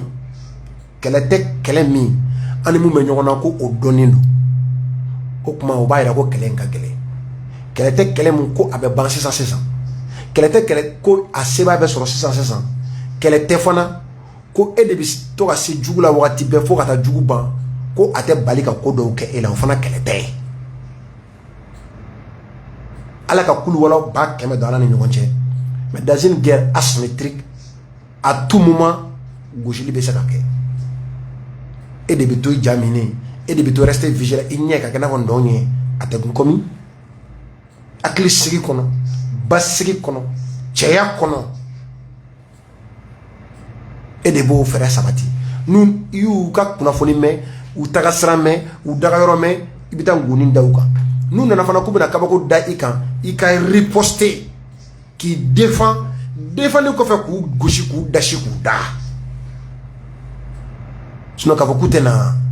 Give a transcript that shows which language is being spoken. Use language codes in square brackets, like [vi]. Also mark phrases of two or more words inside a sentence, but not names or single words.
[bm] kɛlɛ tɛ kɛlɛ min an ni mun bɛ ɲɔgɔn na ko o dɔnnen don o kuma o b'a yira ko kɛlɛ in ka gɛlɛn kɛlɛ tɛ kɛlɛ min ko a bɛ ban sisan kɛlɛ tɛ kɛlɛ ko a sebaa bɛ sɔrɔ sisan kɛlɛ tɛ fana ko e de bɛ to ka se jugu la wagati bɛɛ fo ka taa jugu ban ko a tɛ bali ka ko dɔw kɛ e la o fana kɛlɛ tɛ ala ka kulu wala ba kɛmɛ don ala ni ɲɔgɔn cɛ [fr] mais dans une guerre asymétrique à tout moment [bm] gosili bɛ se ka kɛ e de bɛ to i jamine e de bɛ to [fr] rester vigilant [bm] i ɲɛ ka kɛ n'a fɔ ndɔn ye a tɛ kun komi hakili sigi kɔnɔ basigi kɔnɔ cɛya kɔnɔ e de b'o fɛɛrɛ sabati n'u y'u ka kunnafoni mɛn u taga sira mɛn u daga yɔrɔ mɛn i bɛ taa ngoni da u kan n'u nana fana k'u bɛna kabako da i kan i ka riposter k'i défend défendre kɔfɛ k'u gosi k'u dasi k'u da sinon k'a fɔ k'u tɛ na